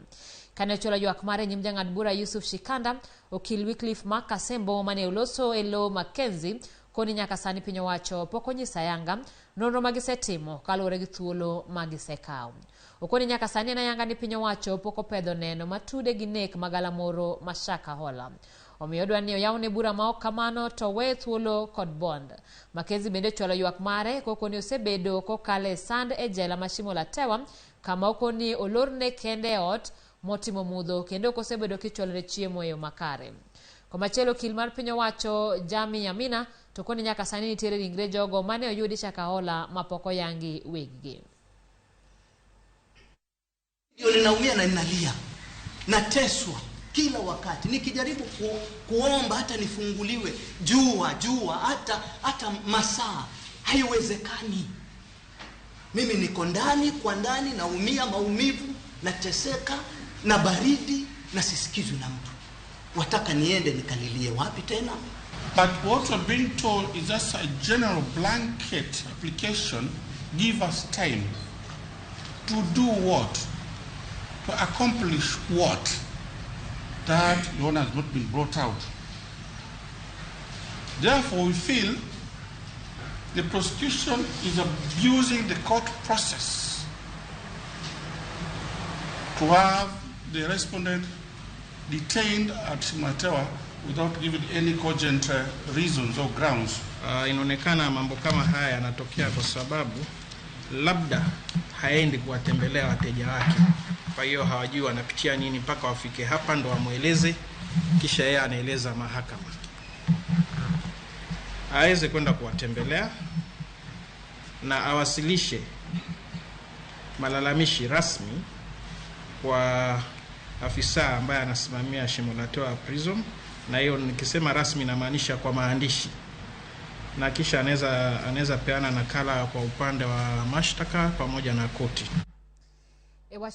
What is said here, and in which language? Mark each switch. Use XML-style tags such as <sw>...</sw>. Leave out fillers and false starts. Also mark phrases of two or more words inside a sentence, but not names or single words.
<luo>Kane chola ywak mare nyim jang'ad bura Yusuf Shikanda, okil Wycliffe Makasembo mane oloso elo Mackenzie koni nyaka sani piny owacho pok onyisa yanga nonro magisetimo kaluwore gi thuolo magisekawo. Okoni nyaka sani na yanga ni piny owacho pok opedho neno matude gi nek magalamoro mashaka hola. Omiyo dwani oyawne bura ma ok kamano to we thuolo kod bond. Mackenzie bende chwalo ywak mare kokoni osebedo kokale sand e jela mashimo la tewa kama okoni olorne kende ot motimo mudho kendo kosebedo kichwalre chiemo e yo makare. Komachielo okil mar piny owacho Jami Yamina to koni nyaka sani nitiere ringre jogo mane oyudi shakahola mapoko yangi weggi.</luo> <sw>Ninaumia na ninalia, nateswa kila wakati nikijaribu kuomba hata nifunguliwe jua hata masaa haiwezekani. Mimi niko ndani kwa ndani, naumia maumivu, nateseka na baridi na sisikizwi na mtu. Wataka niende nikalilie wapi tena?</sw> <en>But what we're being told is just a general blanket application. Give us time to do what? To accomplish what? That one has not been brought out. Therefore, we feel the prosecution is abusing the court process to have the respondent detained at Matewa without giving any cogent reasons or grounds.</en> <sw>Inaonekana mambo kama haya yanatokea kwa sababu labda haendi kuwatembelea wateja wake. Kwa hiyo hawajui wanapitia nini mpaka wafike hapa ndo wamueleze, kisha yeye anaeleza mahakama. Aweze kwenda kuwatembelea na awasilishe malalamishi rasmi kwa afisa ambaye anasimamia shimo la tewa prison, na hiyo nikisema rasmi namaanisha kwa maandishi, na kisha anaweza peana nakala kwa upande wa mashtaka pamoja na koti.</sw>